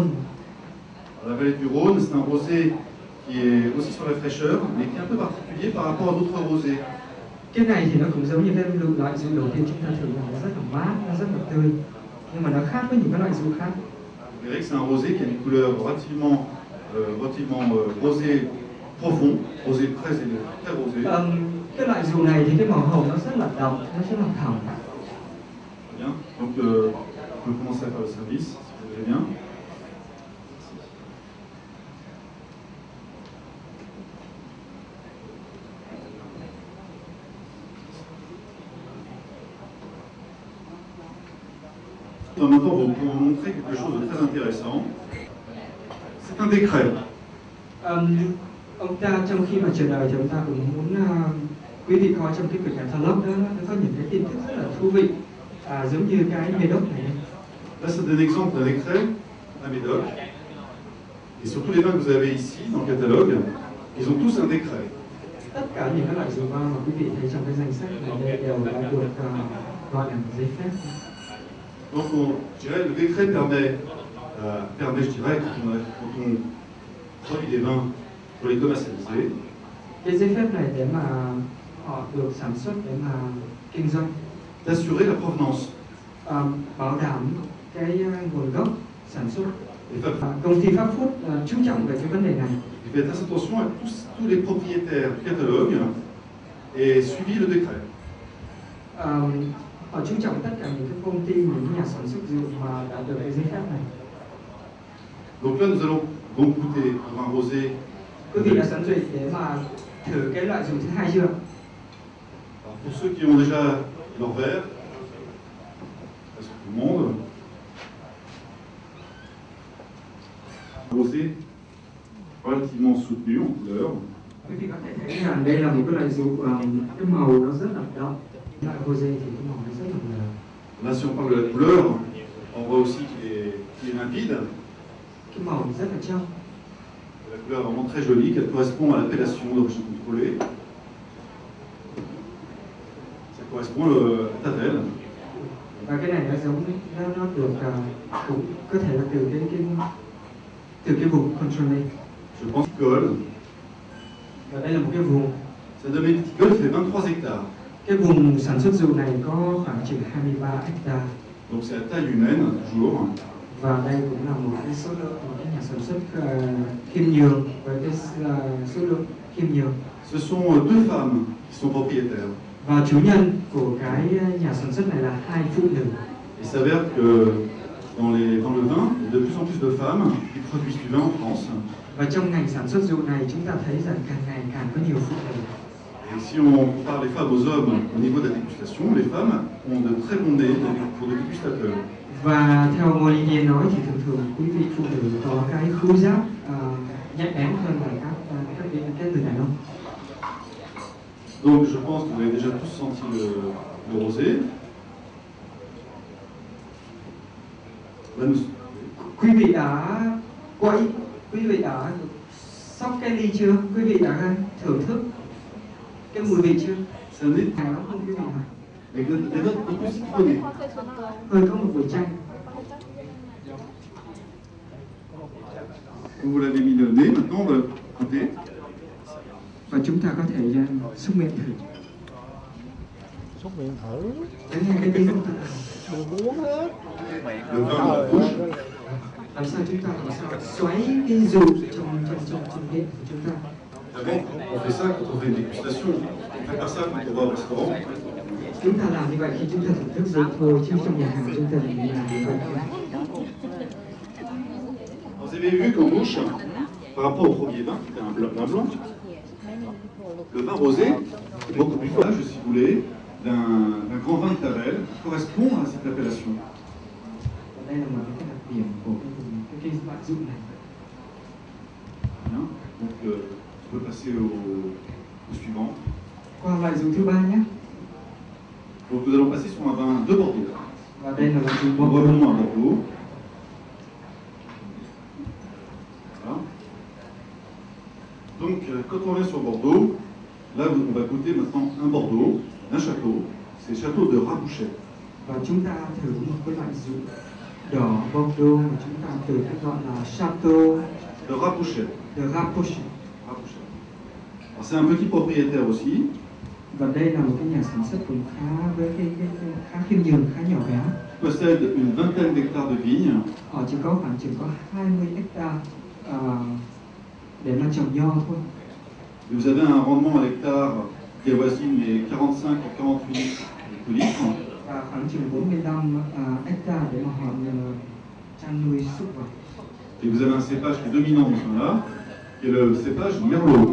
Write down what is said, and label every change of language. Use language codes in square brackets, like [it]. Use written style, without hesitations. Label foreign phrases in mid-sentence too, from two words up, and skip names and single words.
[fr] La vallée du Rhône, c'est un rosé qui est aussi sur la fraîcheur, mais qui est un peu particulier par rapport à d'autres rosés. [vi] Cái này thì nó cũng giống như cái loại rượu đầu tiên chúng ta thử là nó rất là mát, nó rất là tươi, nhưng mà nó khác với những cái loại rượu khác. [fr] Vous verrez que c'est un rosé qui a une couleur relativement rosé profond, rosé très rosé. [vi] Cái loại rượu này thì cái màu hồng nó rất là đậm, nó rất là thẳm. [fr] Bien, donc on peut commencer à faire le service, si vous voulez bien. Maintenant, pour vous montrer quelque chose de très intéressant, c'est un décret. [vi] Ông ta trong khi mà chờ đợi thì ông ta cũng muốn quý vị coi trong cái quyển catalog đó nó có những cái tin tức rất là thú vị, giống như cái Médoc này. [fr] Là, c'est un exemple d'un décret à Médoc. Et surtout les vins que vous avez ici dans le catalogue, ils ont tous un décret. [vi] Tất cả những cái loại rượu vang mà quý vị thấy trong cái danh sách này đều đã được gọi là giấy phép. [fr] Donc, je dirais, le décret permet, je dirais, quand on produit des vins pour les commercialiser, [vi] cái giấy phép này để mà họ được sản xuất để mà kinh doanh, [fr] d'assurer la provenance. [vi] Bảo đảm cái nguồn gốc sản xuất. Công ty Pháp Food chú trọng về cái vấn đề này. [fr] Il fait très attention à tous les propriétaires du catalogue et suivi le décret. [vi] Họ chú trọng tất cả những cái công ty, những nhà sản xuất rượu mà đã được cái giấy phép này. [fr] Donc là, nous allons donc goûter pour un rosé. [vi] Quý vị đã sẵn sàng để mà thử cái loại rượu thứ hai chưa? [fr] Pour ceux qui ont déjà leur verre, presque tout le monde, rosé relativement soutenu en couleur. [vi] Quý vị có thể thấy là đây là một cái loại rượu cái màu nó rất là đậm. Loại rosé thì cái màu nó rất là mờ. [fr] Là, si on parle de la couleur, on voit aussi qu'il est limpide. [vi] Cái màu rất là trong. [fr] La couleur est vraiment très jolie, qu'elle correspond à l'appellation d'origine contrôlée. Ça correspond à Tavel. [vi] Và cái này nó giống, nó được cũng có thể là từ cái vùng contrôlé. [fr] Je pense viticole. [vi] Và đây là một cái vùng. [fr] Cette domaine viticole fait 23 hectares. [vi] Cái vùng sản xuất rượu này có khoảng chừng 23 hecta. [fr] Donc c'est à taille humaine, toujours. [vi] Và đây cũng là một cái số lượng, một cái nhà sản xuất khiêm nhường với cái số lượng khiêm nhường. [fr] Ce sont deux femmes qui sont propriétaires. [vi] Và chủ nhân của cái nhà sản xuất này là hai phụ nữ. [fr] Il s'avère que dans le vin, il y a de plus en plus de femmes qui produisent du vin en France. [vi] Và trong ngành sản xuất rượu này chúng ta thấy rằng càng ngày càng có nhiều phụ nữ. [fr] Et si on compare les femmes aux hommes au niveau de la dégustation, les femmes ont de très bons nez pour des dégustateurs. [vi] Và theo Molinier nói thì thường thường quý vị phụ nữ có cái khứu giác nhạy bén hơn là các người đàn ông. [fr] Donc je pense que vous avez déjà tous senti le rosé. Là, [vi] Quý vị đã quậy, quý vị đã xóc cái ly chưa? Quý vị đã thưởng thức cái mùi vị chưa? [fr] c'est un nez [vi] Hài lắm không quý vị hả? [fr] avec des notes un peu citronnées. [vi] Hơi có một mùi chanh. [fr] Vous l'avez mis le nez, maintenant on va goûter. [vi] Và chúng ta có thể xúc miệng thử. Xúc miệng thử. Để nghe cái tiếng của ta. Đừng muốn hết. [fr] Le vin dans la bouche. [vi] Làm sao chúng ta làm sao xoáy cái rượu trong miệng của chúng ta. [fr] D'abord, on fait ça quand on fait une dégustation. On fait pas ça quand on va au restaurant. [vi] Chúng ta làm như vậy khi chúng ta thưởng thức rượu thôi, chứ trong nhà hàng chúng ta đừng làm như vậy. [fr] Vous avez vu qu'en bouche, par rapport au premier vin, qui était un blanc, le vin rosé est beaucoup plus fort, si vous voulez, d'un grand vin de Tavel, qui correspond à cette appellation. [vi] Đây là một cái đặc điểm của cái loại rượu này. [fr] Bien. Donc, on peut passer au suivant. [vi] Qua loại rượu thứ ba nhé. [fr] Donc, nous allons passer sur un vin de Bordeaux. [vi] Và đây là loại rượu [fr] Nous Bordeaux. revenons à Bordeaux. Voilà. Donc, quand on vient sur Bordeaux, là, on va goûter maintenant un Bordeaux, un château. C'est le château de Rabouchet. [vi] Và chúng ta thử một cái loại rượu đỏ Bordeaux mà chúng ta từ cái gọi là Chateau [fr] De Rabouchet. de Rapproché. Rabouchet. Alors, c'est un petit propriétaire aussi. [vi] Và đây là một cái nhà sản xuất cũng khá với cái khá khiêm nhường, khá nhỏ bé. [fr] Possède une vingtaine d'hectares de vignes. [vi] Họ chỉ có khoảng chừng có 20 hecta để mà trồng nho thôi. [fr] Et vous avez un rendement à l'hectare qui avoisine les 45 à 48 litres. [vi] Và khoảng chừng 45 hecta để mà họ chăn nuôi súc vật. [fr] Et vous avez un cépage qui est dominant dans ce vin-là, qui est le cépage Merlot.